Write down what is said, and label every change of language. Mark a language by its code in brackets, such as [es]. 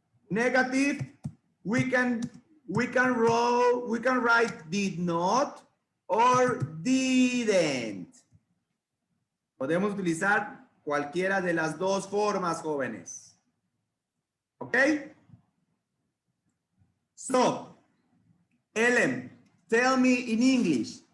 [en] Negative, we can write did not or didn't. [es] Podemos utilizar cualquiera de las dos formas, jóvenes. ¿Ok? [en] So, Ellen, tell me in English.